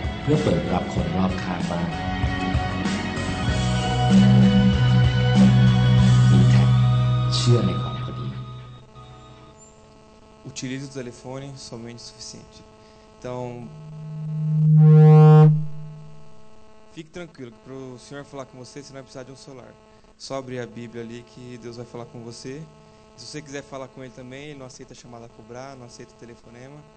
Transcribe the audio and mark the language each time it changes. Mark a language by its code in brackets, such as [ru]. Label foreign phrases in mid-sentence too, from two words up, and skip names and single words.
[th] พื่อเปิดรับคนรอบข้างบ้างมีแท็กเชื่อในความพอดี [pt] Utilize o telefone somente o suficiente. Então, fique tranquilo, que para o Senhor falar com você, você não vai precisar de um celular. Só abrir a Bíblia ali que Deus vai falar com você. Se você quiser falar com Ele também, Ele não aceita chamada a cobrar, não aceita telefonema.